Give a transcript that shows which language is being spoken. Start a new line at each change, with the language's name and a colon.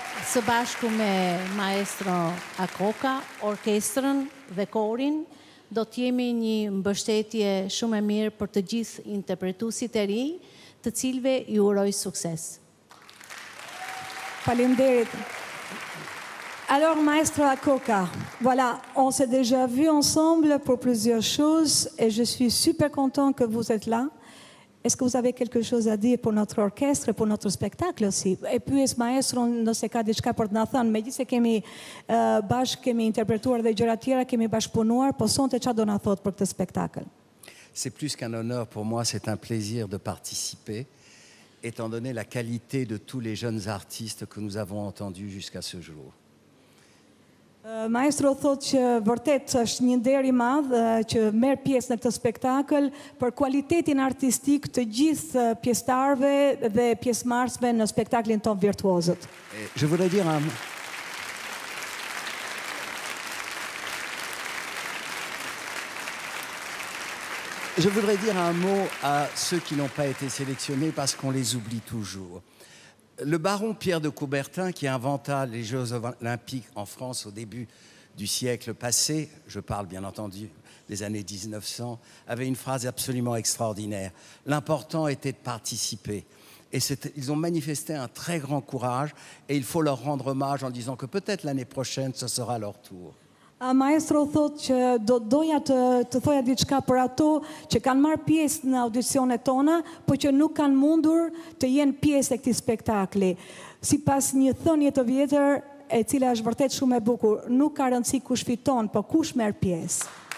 Albanian: Së bashku me maestro Akoka, orkestrën dhe korin, do t'jemi një mbështetje shumë e mirë për të gjithë interpretuesit e ri, të cilëve i uroj sukses. Faleminderit.
French: Alors, maestro Akoka, voilà, on s'est déjà vu ensemble pour plusieurs choses et je suis super content que vous êtes là. Est-ce que vous avez quelque chose à dire pour notre orchestre, pour notre spectacle aussi?
Albanian: E pyes maestron nëse ka diçka për të na thënë, megjithëse kemi kemi interpretuar dhe gjëra tjera, kemi bashkëpunuar, po sonte çfarë do na thot për këtë spektakël?
French: C'est plus qu'un honneur pour moi, c'est un plaisir de participer, étant donné la qualité de tous les jeunes artistes que nous avons entendus jusqu'à ce jour.
Albanian: Maestro thot që vërtet është një nder i madh që merr pjesë në këtë spektakël për kualitetin artistik të gjithë pjesëtarëve dhe pjesëmarrësve në spektaklin ton Virtuozet.
French: Je voudrais dire un mot. Je voudrais dire un mot à ceux qui n'ont pas été sélectionnés parce qu'on les oublie toujours. Le baron Pierre de Coubertin, qui inventa les Jeux olympiques en France au début du siècle passé, je parle bien entendu des années 1900, avait une phrase absolument extraordinaire. L'important était de participer. Et ils ont manifesté un très grand courage et il faut leur rendre hommage en disant que peut-être l'année prochaine, ce sera leur tour.
Albanian: Maestro thot që doja të thoja diçka për ato që kanë marrë pjesë në audicionet tona, po që nuk kanë mundur të jenë pjesë e këtij spektakli. Sipas një thënie të vjetër, e cila është vërtet shumë e bukur, nuk ka rëndësi kush fiton, po kush merr pjesë.